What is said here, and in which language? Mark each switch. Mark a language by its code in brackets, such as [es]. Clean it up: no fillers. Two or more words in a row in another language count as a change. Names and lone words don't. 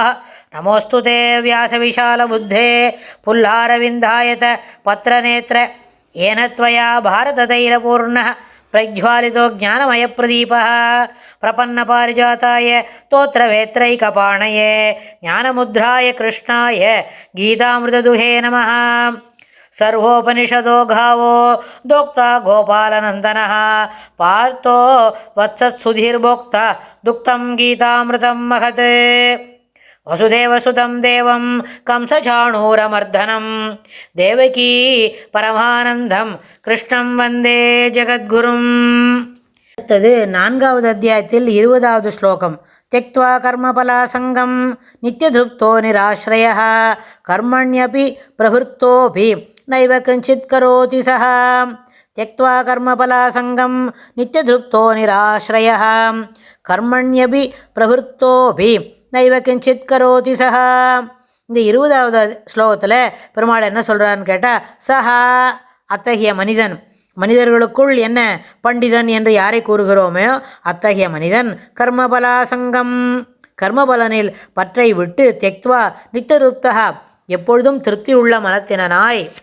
[sa] नमोऽस्तु ते व्यासविशालबुद्धे फुल्लारविन्दायतपत्रनेत्र येन त्वया भारततैलपूर्णः प्रज्वालितो ज्ञानमयप्रदीपः प्रपन्नपारिजाताय तोत्रवेत्रैकपाणये ज्ञानमुद्राय कृष्णाय गीतामृतदुहे नमः. सर्वोपनिषदो गावो दोक्ता गोपालनन्दनः पार्थो वत्सत्सुधीर्भोक्ता दुक्तं गीतामृतं महत्. वसुदेवसुतं देवं कंसचाणूरमर्दनं देवकी परमानन्दं कृष्णं वन्दे जगद्गुरुम्. [ta] அடுத்தது 4வது அத்தியாயத்தில் 20வது ஸ்லோகம். [sa] त्यक्त्वा कर्मफलासङ्गं नित्यतृप्तो निराश्रयः कर्मण्यपि प्रवृत्तोऽपि नैव किञ्चित् करोति सः. त्यक्त्वा कर्मफलासङ्गं नित्यतृप्तो निराश्रयः कर्मण्यपि प्रवृत्तोऽपि नैव किञ्चित् करोति सः. [ta] இந்த 20வது ஸ்லோகத்தில் பெருமாள் என்ன சொல்கிறான்னு கேட்டால், சஹா அத்தகைய மனிதன், மனிதர்களுக்குள் என்ன பண்டிதன் என்று யாரை கூறுகிறோமோ அத்தகைய மனிதன் கர்மபலாசங்கம், கர்மபலனில் பற்றை விட்டு [sa] त्यक्त्वा नित्यतृप्ता [ta] எப்பொழுதும் திருப்தி உள்ள மனத்தினாய்,